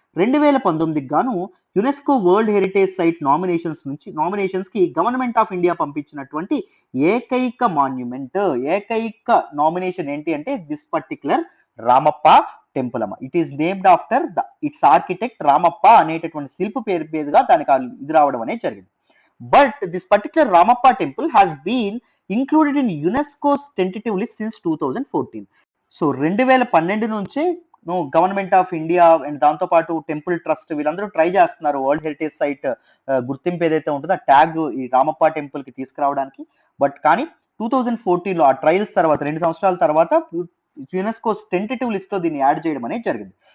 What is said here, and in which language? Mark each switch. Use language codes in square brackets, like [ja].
[te] 2019 గాను UNESCO world heritage site nominations కి government of India పంపించినటువంటి ఏకైక మాన్యుమెంట్, ఏకైక నామినేషన్ ఏంటి అంటే దిస్ పర్టిక్యులర్ రామప్ప టెంపుల్ అమ్మ. It is named after it's architect Ramappa అనేటటువంటి శిల్పి పేరు మీదుగా దానికి ఇది రావడం అనేది జరిగింది. [en] But this particular Ramappa temple has been included in UNESCO's tentative list since 2014. [te] So 2012 నుంచే గవర్నమెంట్ ఆఫ్ ఇండియా అండ్ దాంతో పాటు టెంపుల్ ట్రస్ట్ వీళ్ళందరూ ట్రై చేస్తున్నారు వరల్డ్ హెరిటేజ్ సైట్ గుర్తింపు ఏదైతే ఉంటుందో ఆ ట్యాగ్ ఈ రామప్ప టెంపుల్ కి తీసుకురావడానికి. బట్ కానీ 2014లో ఆ ట్రయల్స్ తర్వాత 2 సంవత్సరాల తర్వాత యునెస్కో టెంటేటివ్ లిస్ట్ లో దీన్ని యాడ్ చేయడం అనేది జరిగింది.